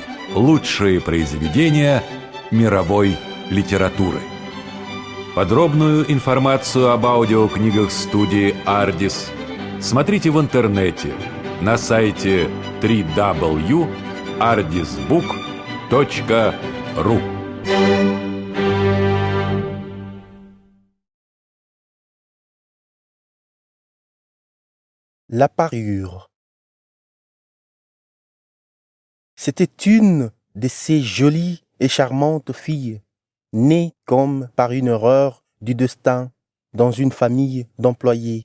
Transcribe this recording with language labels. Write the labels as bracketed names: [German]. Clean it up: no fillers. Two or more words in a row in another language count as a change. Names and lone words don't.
[Russian] Лучшие произведения мировой литературы. Подробную информацию об аудиокнигах студии «Ардис» смотрите в интернете на сайте www.ardisbook.ru. [French] La parure. C'était une de ces jolies et charmantes filles, nées comme par une erreur du destin dans une famille d'employés.